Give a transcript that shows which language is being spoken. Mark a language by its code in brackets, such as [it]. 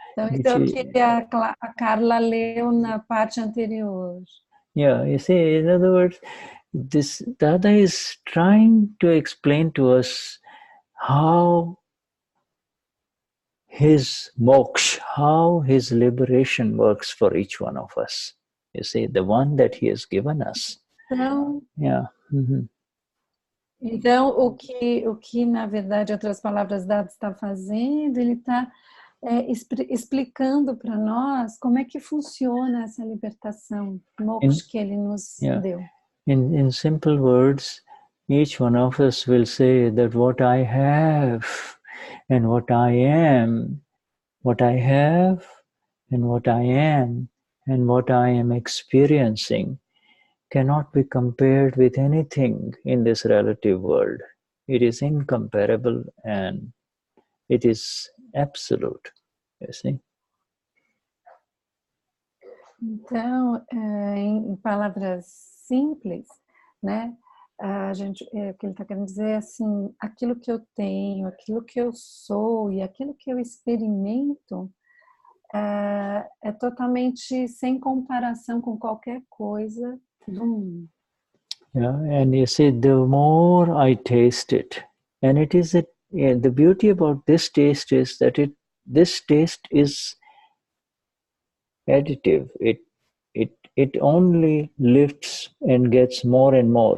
[pt] Então que a Carla leu na parte anterior. [en] Yeah, you see, in other words, this Dada is trying to explain to us how his moksha, how his liberation works for each one of us. You see, the one that he has given us. [pt] Então, [en] Yeah. [pt] Então o que na verdade, outras palavras, Dada está fazendo, ele está explicando para nós como é que funciona essa libertação, moksha que ele nos deu. [en] In simple words, each one of us will say that what I have and what I am, what I have and what I am and what I am experiencing cannot be compared with anything in this relative world. It is incomparable and it is absolute, you see. [pt] Então, em palavras simples, né? O que ele está querendo dizer é assim, aquilo que eu tenho, aquilo que eu sou e aquilo que eu experimento é totalmente sem comparação com qualquer coisa do mundo. [en] Yeah, and you see, the more I taste it, and it is the beauty about this taste is that this taste is additive. It only lifts and gets more and more.